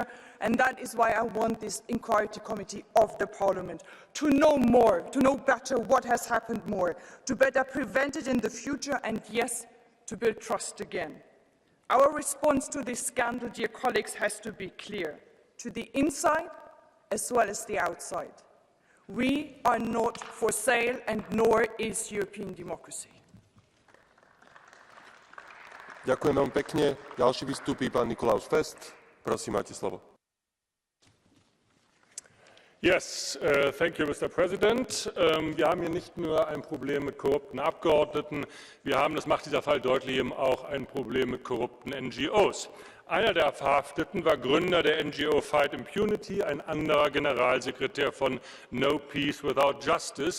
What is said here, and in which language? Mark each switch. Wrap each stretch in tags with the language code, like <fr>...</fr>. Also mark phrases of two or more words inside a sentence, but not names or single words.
<en>And that is why I want this inquiry committee of the Parliament to know more, to know better what has happened more, to better prevent it in the future, and yes, to build trust again. Our response to this scandal, dear colleagues, has to be clear, to the inside as well as the outside. We are not for sale, and nor is European democracy.</en> <sk>Ďakujem veľmi pekne. Ďalší vystúpi pán Nikolaus Fest. Prosím, máte slovo.</sk> <en>Yes, thank you, Mr. President.</en> <de>Wir haben hier nicht nur ein Problem mit korrupten Abgeordneten, wir haben, das macht dieser Fall deutlich, eben auch ein Problem mit korrupten NGOs. Einer der Verhafteten war Gründer der NGO Fight Impunity, ein anderer Generalsekretär von No Peace Without Justice.</de>